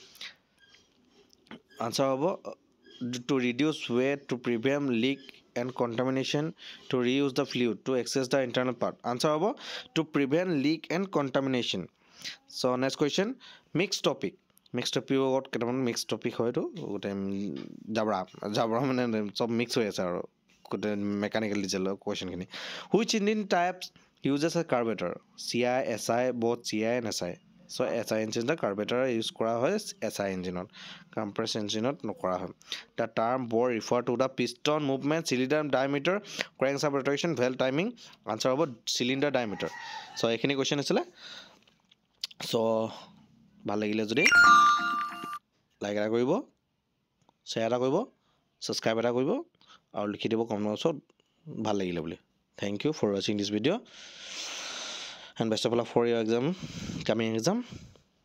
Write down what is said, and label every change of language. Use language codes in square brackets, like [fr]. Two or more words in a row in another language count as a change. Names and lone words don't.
[en] Answer about to reduce weight, to prevent leak and contamination, to reuse the fluid, to access the internal part. Answer about to prevent leak and contamination. So next question, mixed topic. Mixed topic what [as] কেটামান [en] mixed topic [as] হয় তো গোটে জাবৰা মানে সব mix হৈ আছে আৰু গোটে [en] mechanical diesel question [as] খিনি. [en] Which engine types uses a carburetor? CI, SI, both CI and SI. So SI engine the carburetor use [as] কৰা হয় [en] SI engine ত, compressed engine ত [as] নকৰা হয়. [en] The term bore refer to the piston movement, cylinder diameter, crankshaft rotation, valve timing. [as] Answer হ'ব [en] cylinder diameter. [as] So এইখিনি question আছিলে. So ভাল লাগিলে যদি লাইক এটা কৰিব, শ্বেয়াৰ এটা কৰিব, ছাবস্ক্ৰাইব এটা কৰিব আৰু লিখি দিব [en] comment box [as] ভাল লাগিলে বুলি. [en] thank you for watching this video and best of luck for your exam, coming exam.